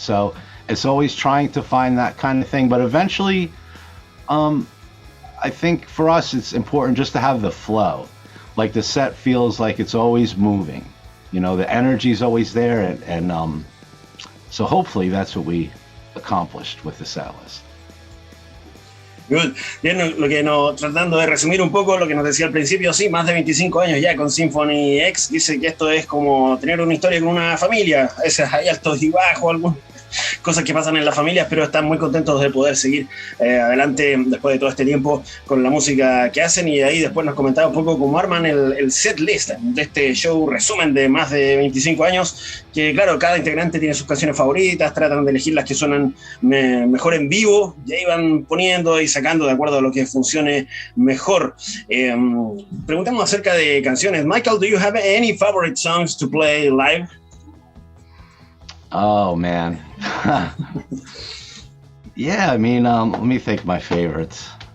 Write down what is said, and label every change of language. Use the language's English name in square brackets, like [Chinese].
[English] So it's always trying to find that kind of thing. But eventually, I think for us, it's important just to have the flow. Like, the set feels like it's always moving. You know, the energy is always there. And so hopefully that's what we accomplished with the set list. Good. [Spanish] Bien, tratando de resumir un poco lo que nos decía al principio, sí, más de 25 años ya con Symphony X. Dice que esto es como tener una historia con una familia. A veces hay altos y bajos, algunas cosas que pasan en las familias, pero están muy contentos de poder seguir adelante después de todo este tiempo con la música que hacen. Y ahí después nos comentaba un poco cómo arman el set list de este show resumen de más de 25 años, que claro, cada integrante tiene sus canciones favoritas, tratan de elegir las que suenan mejor en vivo, y ahí van poniendo y sacando de acuerdo a lo que funcione mejor. Preguntamos acerca de canciones. [English] Michael, do you have any favorite songs to play live? Oh, man. Yeah, I mean, let me think my favorites.